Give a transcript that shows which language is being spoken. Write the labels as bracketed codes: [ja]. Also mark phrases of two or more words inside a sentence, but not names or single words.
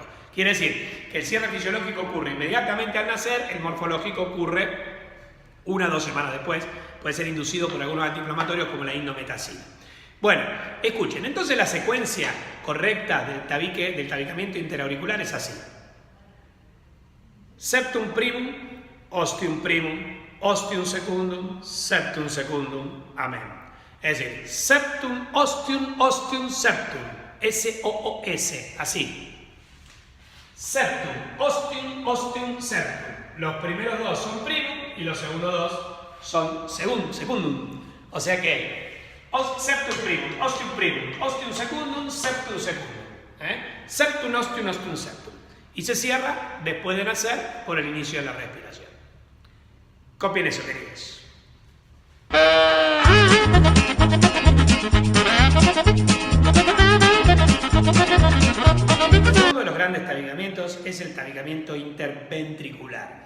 [es] Quiere decir que el cierre fisiológico ocurre inmediatamente al nacer, el morfológico ocurre 1 o 2 semanas después, puede ser inducido por algunos antiinflamatorios como la indometacina. Bueno, escuchen, entonces la secuencia correcta del tabicamiento interauricular es así. [la] Septum primum, ostium primum, ostium secundum, septum secundum. [es] Amén. Es decir, [la] septum, ostium, septum. [es] S-O-O-S, así. [la] Septum, ostium, septum. [es] Los primeros dos son primum y los segundos dos son secundum. O sea que [la] septum primum, ostium secundum, septum secundum. Septum, ostium, septum. [es] Y se cierra después de nacer por el inicio de la respiración. Copien eso, queridos. Uno de los grandes tabicamientos es el tabicamiento interventricular.